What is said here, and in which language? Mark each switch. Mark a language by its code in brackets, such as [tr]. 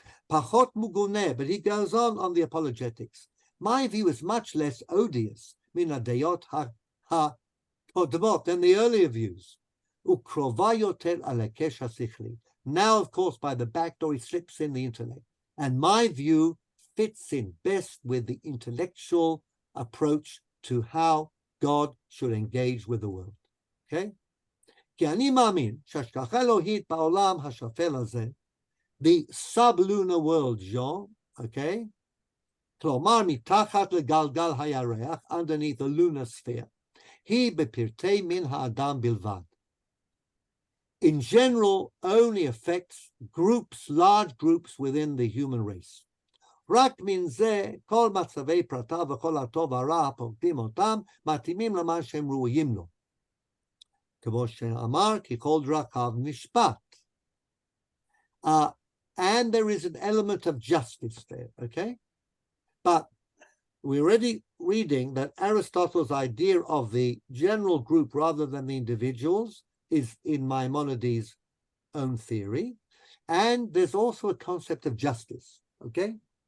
[he] Pachot mugune, [en] but he goes on the apologetics. My view is much less odious, [he] min hadayot ha-kodmot, [en] than the earlier views. [he] Ukrova yoter al hakesh hasichli. [en] Now, of course, by the back door, he slips in the intellect. And my view fits in best with the intellectual approach to how God should engage with the world. Okay? [he] כי אני מאמין שהשגחה אלוהית בעולם השפל הזה, [en] the sublunar world, [he] Jean, okay? כלומר, מתחת לגלגל הירח, [en] underneath the lunar sphere, [he] היא בפרטי מין האדם בלבד. [en] In general, only affects groups, large groups within the human race. [he] רק מן זה, כל מצבי פרטיו וכל הטוב והרע הפוקדים אותם, מתאימים למה שהם ראויים לו. כמו שאמר, כי כל דרכיו משפט. [en] And there is an element of justice there, okay? But we're already reading that Aristotle's idea of the general group rather than the individuals is in Maimonides' own theory. And there's also a concept of justice, okay?